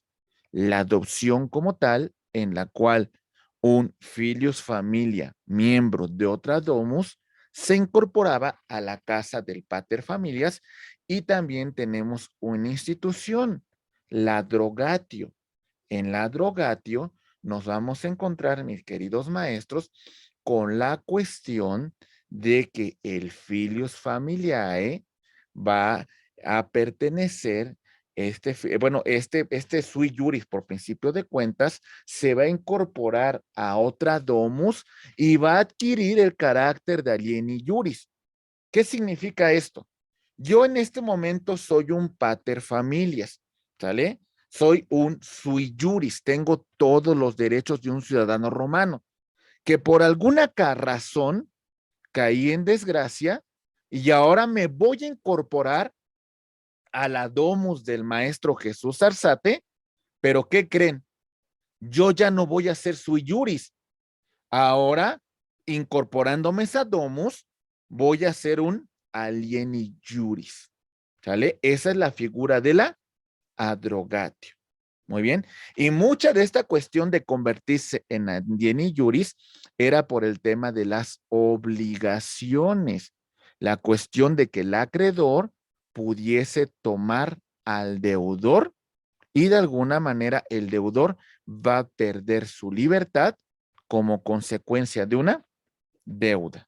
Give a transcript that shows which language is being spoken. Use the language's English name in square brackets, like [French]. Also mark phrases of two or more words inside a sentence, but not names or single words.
[Spanish] La adopción como tal, en la cual un [Latin] filius familia, [Spanish] miembro de otra domus, se incorporaba a la casa del [Latin] pater familias, [Spanish] y también tenemos una institución, la drogatio. En la drogatio nos vamos a encontrar, mis queridos maestros, con la cuestión de que el [Latin] filius familiae [Spanish] va a pertenecer, este [Latin] sui juris, [Spanish] por principio de cuentas, se va a incorporar a otra domus y va a adquirir el carácter de [Latin] alieni juris. [Spanish] ¿Qué significa esto? Yo en este momento soy un [Latin] pater familias, [Spanish] ¿sale? Soy un [Latin] sui juris, [Spanish] tengo todos los derechos de un ciudadano romano, que por alguna razón caí en desgracia y ahora me voy a incorporar a la domus del maestro Jesús Arzate, pero ¿qué creen? Yo ya no voy a ser [Latin] sui juris. [Spanish] Ahora, incorporándome esa domus, voy a ser un [Latin] alieni juris. [Spanish] ¿Sale? Esa es la figura de la adrogatio. Muy bien. Y mucha de esta cuestión de convertirse en [Latin] alieni juris [Spanish] era por el tema de las obligaciones. La cuestión de que el acreedor pudiese tomar al deudor y de alguna manera el deudor va a perder su libertad como consecuencia de una deuda.